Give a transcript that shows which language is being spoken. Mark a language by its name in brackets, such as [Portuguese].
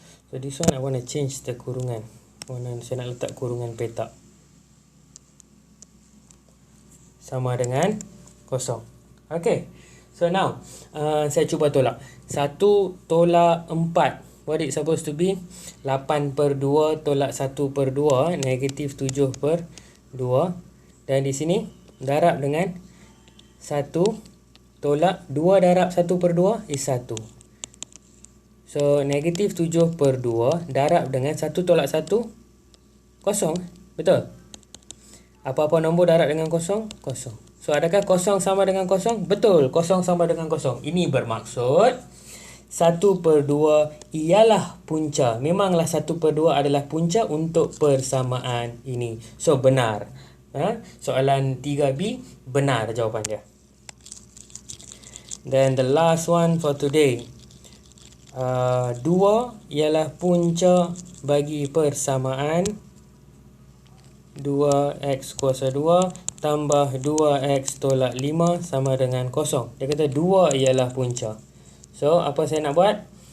[English] So, this one I want to change the kurungan. [Malay] Saya nak letak kurungan petak. Sama dengan kosong. Okay. So, now, saya cuba tolak. [English] 1 tolak 4. What it supposed to be? [Malay] 8/2 tolak 1/2. Negatif 7/2. Dan di sini, darab dengan 1 tolak 2 darab 1/2 is 1. So, negatif 7/2 darab dengan 1 tolak 1, kosong. Betul? Apa-apa nombor darab dengan kosong? Kosong. So, adakah kosong sama dengan kosong? Betul, kosong sama dengan kosong. Ini bermaksud 1/2 ialah punca. Memanglah 1/2 adalah punca untuk persamaan ini. So, benar. Soalan 3B, benar jawapan dia. [English] Then the last one for today. [Malay] 2 ialah punca bagi persamaan 2x kuasa 2 tambah 2x tolak 5 sama dengan kosong. Dia kata 2 ialah punca. So, apa saya nak buat?